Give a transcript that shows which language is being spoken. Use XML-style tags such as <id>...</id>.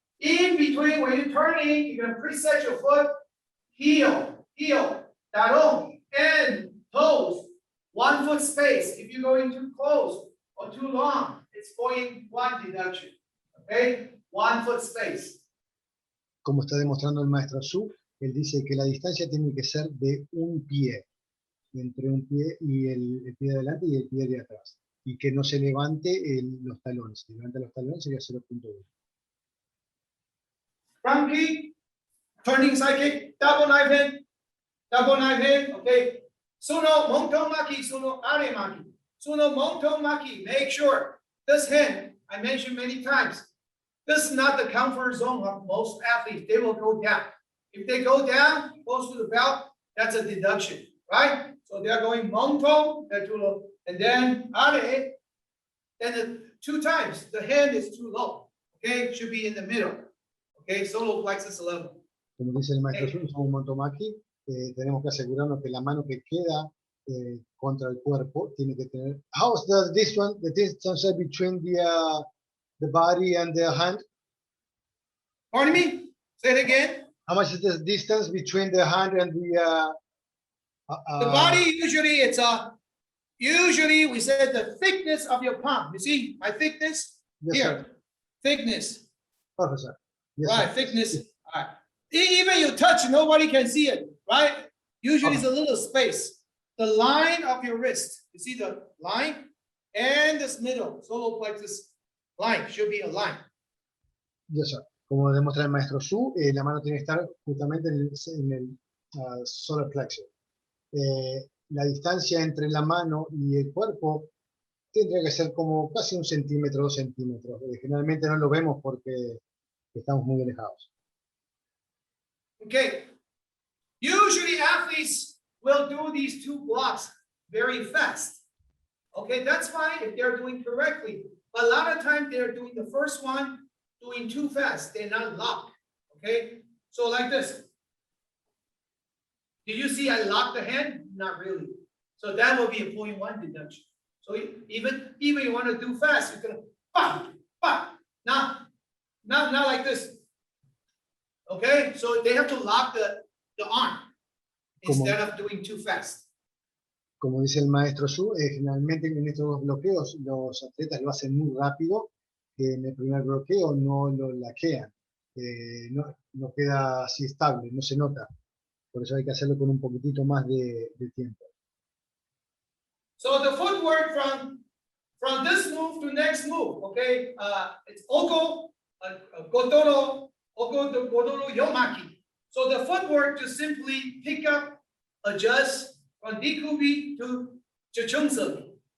<en>In between, when you're turning, you're gonna preset your foot, heel, talon, and toes. 1 foot space. If you're going too close or too long, it's 0.1 deduction. Okay, 1 foot space.</en> <es>Como está demostrando el maestro Su, él dice que la distancia tiene que ser de un pie, entre un pie y el pie de adelante y el pie de atrás, y que no se levante los talones. Si levanta los talones sería 0.1.</es> <en>Front kick, turning side kick, double knife hand, okay. Suno monto maki, suno are maki. Suno monto maki, make sure this hand, I mentioned many times, this is not the comfort zone of most athletes. They will go down. If they go down, close to the belt, that's a deduction, right? So they're going monto, and then are, then the 2 times, the hand is too low, okay? It should be in the middle, okay? Solo plexus 11.</en> <es>Como dice el maestro Su, somos un montomaki, tenemos que asegurarnos que la mano que queda contra el cuerpo tiene que tener.</es> <en>How's the distance between the body and the hand? Pardon me? Say it again. How much is the distance between the hand and the The body usually usually we said the thickness of your palm. You see my thickness yes, here. sir. Thickness, Professor. Yes, right? sir. Thickness. All right. Even you touch, nobody can see it, right? Usually it's a little space. The line of your wrist. You see the line and this middle solar plexus line should be a line. Yes, sir.</en> <es>Como demuestra el maestro Su, la mano tiene que estar justamente en el solar plexus. La distancia entre la mano y el cuerpo tendría que ser como casi 1 centímetro, 2 centímetros. Generalmente no lo vemos porque estamos muy alejados.</es> <en>Okay. Usually athletes will do these two blocks very fast. Okay, that's fine if they're doing correctly. But a lot of times they're doing the first one, doing too fast. They're not locked. Okay, so like this. Do you see I lock the hand? Not really. So that will be a 0.1 deduction. So even you want to do fast, you're gonna bah. Now like this. Okay, so they have to lock the arm instead of doing too fast.</en> <es>Como dice el maestro Su, generalmente en estos dos bloqueos los atletas lo hacen muy rápido, que en el primer bloqueo no lo laquean, no queda así estable, no se nota. Por eso hay que hacerlo con un poquitito más de tiempo.</es> <en>So the footwork from this move to next move, okay? It's oko, godoro, oko godoro yomaki. So the footwork to simply pick up, adjust from dikubi to Poomsae.</en>